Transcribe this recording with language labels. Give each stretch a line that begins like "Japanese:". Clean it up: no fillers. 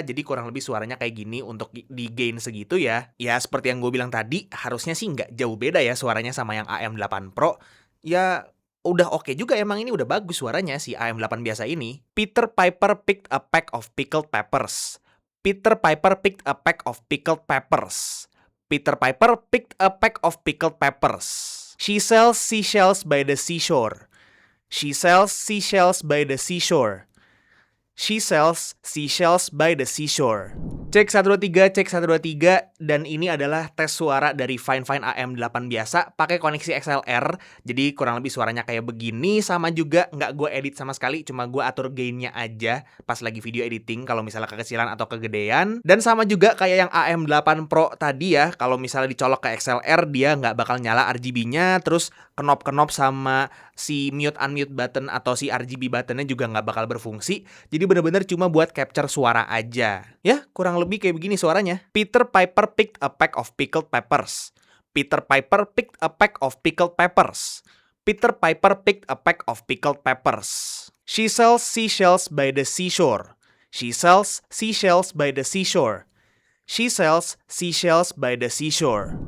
Indonesian: Jadi kurang lebih suaranya kayak gini untuk di gain segitu ya. Ya seperti yang gue bilang tadi, harusnya sih nggak jauh beda ya suaranya sama yang AM8 Pro. Ya udah oke juga, emang ini udah bagus suaranya si AM8 biasa ini.
English: Peter Piper picked a peck of pickled peppers. Peter Piper picked a peck of pickled peppers. Peter Piper picked a peck of pickled peppers. She sells seashells by the seashore. She sells seashells by the seashore. She sells seashells by the seashore.
Indonesian: Cek 123, cek 123, dan ini adalah tes suara dari Fine AM8 biasa pakai koneksi XLR. Jadi kurang lebih suaranya kayak begini, sama juga nggak gue edit sama sekali, cuma gue atur gainnya aja pas lagi video editing kalau misalnya kekecilan atau kegedean. Dan sama juga kayak yang AM8 Pro tadi ya, kalau misalnya dicolok ke XLR dia nggak bakal nyala RGB-nya, terus knop-knop sama si mute unmute button atau si RGB buttonnya juga nggak bakal berfungsi. Jadi bener-bener cuma buat capture suara aja. Ya, kurang lebih kayak begini suaranya.
English: Peter Piper picked a peck of pickled peppers. Peter Piper picked a peck of pickled peppers. Peter Piper picked a peck of pickled peppers. She sells seashells by the seashore. She sells seashells by the seashore. She sells seashells by the seashore.